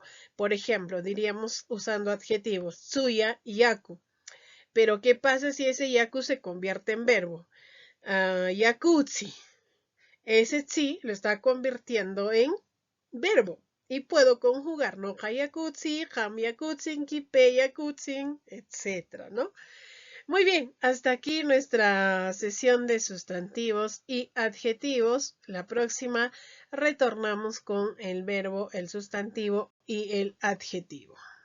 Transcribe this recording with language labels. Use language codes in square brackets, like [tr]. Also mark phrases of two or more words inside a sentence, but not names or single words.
[es] Por ejemplo, diríamos usando adjetivos, [qu] tsuya, yaku. [es] Pero, ¿qué pasa si ese yaku se convierte en verbo? Yakutsi. Ese tsi lo está convirtiendo en verbo. Y puedo conjugar, ¿no? [qu] Hayakutsi, hamyakutsin, kipeyakutsin, [es] etc., ¿no? Muy bien, hasta aquí nuestra sesión de sustantivos y adjetivos. La próxima retornamos con el verbo, el sustantivo y el adjetivo.